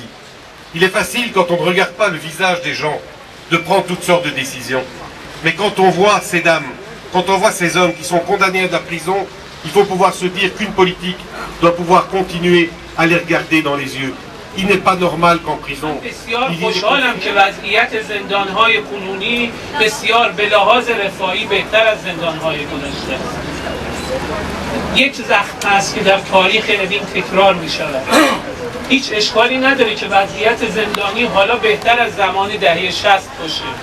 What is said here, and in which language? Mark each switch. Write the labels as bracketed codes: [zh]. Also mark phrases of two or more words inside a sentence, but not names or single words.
[fr] Il est facile, quand on ne regarde pas le visage des gens, de prendre toutes sortes de décisions. Mais quand on voit ces dames, quand on voit ces hommes qui sont condamnés à la prison, il faut pouvoir se dire qu'une politique doit pouvoir continuer à les regarder dans les yeux. Il n'est pas normal qu'en prison... [fa] بسیار خوشحالم که وضعیت زندانهای کنونی بسیار به لحاظ رفاهی بهتر از زندانهای گذشته است. یک زخم است که در تاریخ ادین تکرار می شود. هیچ اشکالی نداره که وضعیت زندانی حالا بهتر از زمان دهه 60 باشه.